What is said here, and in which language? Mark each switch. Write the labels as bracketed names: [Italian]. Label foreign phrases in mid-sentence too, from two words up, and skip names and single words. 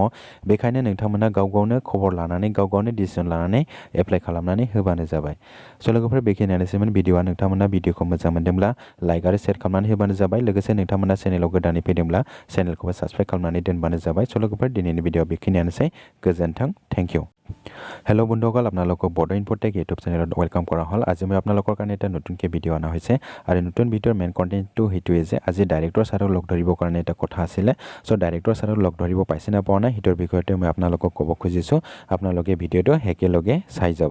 [Bodo] बेखायनो नोंथांमोना गाव गावनो खबर लानानै गाव गावनो डिसिसन लानानै एप्लाइ खालामनानै होबानो जाबाय। लोगोफोर बेखिनियानोसैमोन भिडिअआ। नोंथांमोना भिडिअखौ मोजां मोनदोंब्ला लाइक आरो शेयार खालामनानै होबानो जाबाय। लोगोसे नोंथांमोना चेनेलाव गोदानै फैदोंब्ला चेनेलखौबो साबस्क्राइब खालामनानै दोनबानो जाबाय। लोगोफोर दिनैनि भिडिअ बेखिनियानोसै। गोजोन्थों, [English] Thank you. [Assamese] হেল্ল' বন্ধুসকল, আপোনালোকক বড' ইনফটেক ইউটিউব চেনেলত ৱেলকাম কৰা হ'ল। আজি মই আপোনালোকৰ কাৰণে এটা নতুনকৈ ভিডিঅ' অনা হৈছে আৰু নতুন ভিডিঅ'ৰ মেইন কণ্টেণ্টটো সেইটোৱে যে আজি ডাইৰেক্টৰ ছাৰক লগ ধৰিবৰ কাৰণে এটা কথা আছিলে। ডাইৰেক্টৰ ছাৰক লগ ধৰিব পাইছে না পোৱা নাই সেইটোৰ বিষয়তে মই আপোনালোকক ক'ব খুজিছোঁ। আপোনালোকে ভিডিঅ'টো একেলগে চাই যাব।